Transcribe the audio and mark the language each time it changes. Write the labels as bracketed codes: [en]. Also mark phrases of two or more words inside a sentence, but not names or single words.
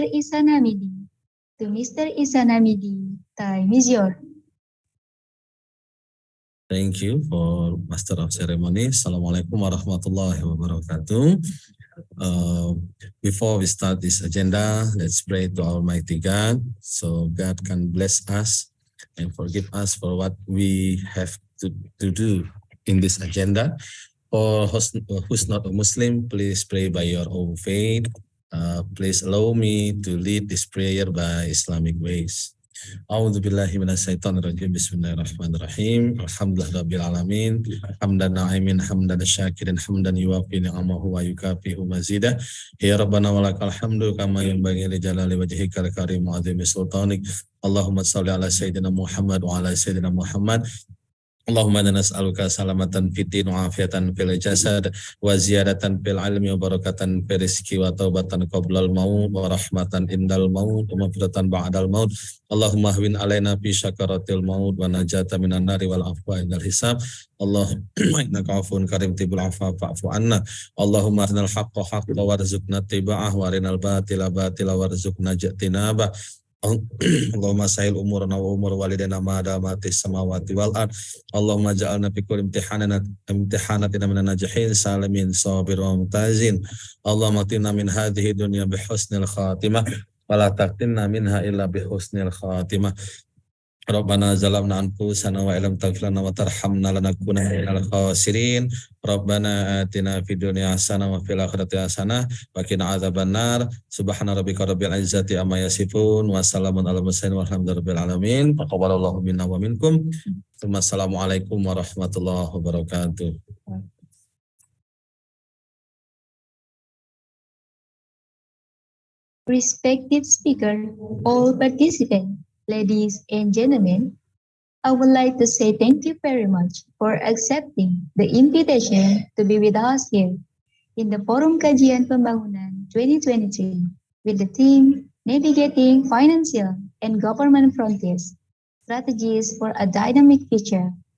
[en] Isanamidi. To Mr. Isanamidi, time is yours. Thank you for Master of Ceremony. [ar] السلام عليكم ورحمة الله وبركاته. [en] Before we start this agenda, let's pray to Almighty God so God can bless us and forgive us for what we have to do in this agenda. For who's not a Muslim, please pray by your own faith. Please allow me to lead this prayer by Islamic ways. [ar] أعوذ بالله من الشيطان الرجيم. بسم الله الرحمن الرحيم. الحمد لله رب العالمين. حمدا ناعمين، حمدا شاكرين، حمدا يوافي نعمه ويكافئ مزيده. يا ربنا ولك الحمد كما ينبغي لجلال وجهك الكريم وعظيم سلطانك. اللهم صل على سيدنا محمد وعلى سيدنا محمد. اللهم إنا نسألك سلامة فتن وعافية في الجسد وزيادة في العلم وبركة في الرزق وتوبة قبل الموت ورحمة عند الموت ومغفرة بعد الموت. اللهم هون علينا في سكرات الموت والنجاة من النار والعفو عند الحساب. اللهم إنك عفو كريم تحب العفو فاعف عنا. اللهم أرنا الحق حقا وارزقنا اتباعه وأرنا الباطل باطلا وارزقنا اجتنابه. اللهم سهل أمورنا وأمور والدينا ما دامت السماوات والأرض. اللهم اجعلنا في كل امتحاناتنا من الناجحين سالمين صابر وممتازين. اللهم آتنا من هذه الدنيا بحسن الخاتمة ولا تقطعنا منها إلا بحسن الخاتمة. ربنا ظلمنا أنفسنا وإن لم تغفر لنا وترحمنا لنكونن من الخاسرين. ربنا آتنا في الدنيا حسنة وفي الآخرة حسنة وقنا عذاب النار. سبحان ربك رب العزة عما يصفون وسلام على المرسلين والحمد لله رب العالمين. تقبل الله منا ومنكم. السلام عليكم ورحمة الله وبركاته. [en] Respected speaker, all participants, ladies and gentlemen, I would like to say thank you very much for accepting the invitation to be with us here in the Forum Kajian Pembangunan 2023 with the theme Navigating Financial and Government Frontiers, Strategies for a Dynamic Future.